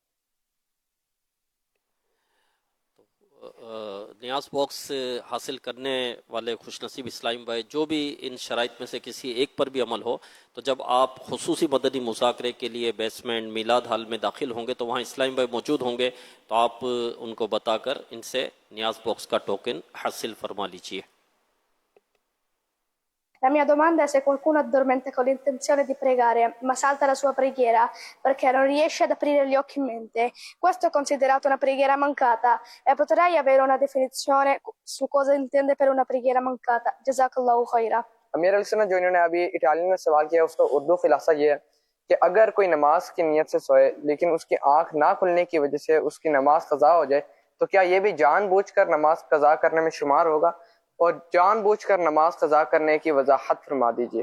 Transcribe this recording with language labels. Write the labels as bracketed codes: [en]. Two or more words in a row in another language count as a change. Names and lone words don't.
[ur] نیاز باکس حاصل کرنے والے خوش نصیب اسلامی بھائی جو بھی ان شرائط میں سے کسی ایک پر بھی عمل ہو، تو جب آپ خصوصی مدنی مذاکرے کے لیے بیسمنٹ میلاد ہال میں داخل ہوں گے تو وہاں اسلامی بھائی موجود ہوں گے، تو آپ ان کو بتا کر ان سے نیاز باکس کا ٹوکن حاصل فرما لیجیے. [it] La mia domanda è se qualcuno addormenta con l'intenzione di pregare, ma salta la sua preghiera perché non riesce ad aprire gli occhi in mente. Questo è considerato una preghiera mancata e potrei avere una definizione su cosa intende per una preghiera mancata. [ar] جزاك الله خيرا. [ur] امیر علیہ سنت جو انہوں نے ابھی اٹالین میں سوال کیا اس کا اردو خلاصہ یہ ہے کہ اگر کوئی نماز کی نیت سے سوئے لیکن اس کی آنکھ نہ کھلنے کی وجہ سے اس کی نماز قضا ہو جائے تو کیا یہ بھی جان بوجھ کر نماز قضا کرنے میں شمار ہوگا؟ اور جان بوجھ کر نماز قضا کرنے کی وضاحت فرما دیجیے.